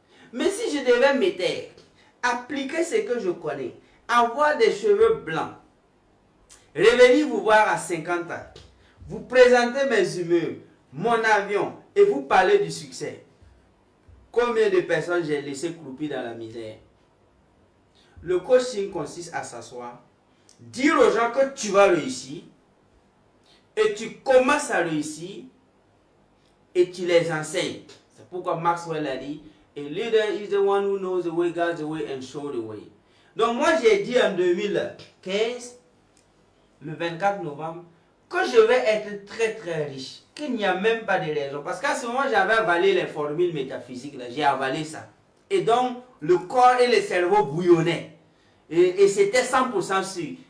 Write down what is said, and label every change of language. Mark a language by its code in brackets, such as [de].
[fr] Mais si je devais me taire, appliquer ce que je connais, avoir des cheveux blancs, revenir vous voir à 50 ans, vous présenter mes humeurs, mon avion, et vous parler du succès. Combien de personnes j'ai laissé croupir dans la misère? Le coaching consiste à s'asseoir, dire aux gens que tu vas réussir, et tu commences à réussir, et tu les enseignes. C'est pourquoi Maxwell a dit, [en] a leader is the one who knows the way, guides the way, and shows the way. [fr] Donc moi j'ai dit en 2015, le 24 novembre, que je vais être très très riche, qu'il n'y a même pas de raison. Parce qu'à ce moment, j'avais avalé les formules métaphysiques, j'ai avalé ça. Et donc, le corps et le cerveau bouillonnaient. Et c'était 100% sûr.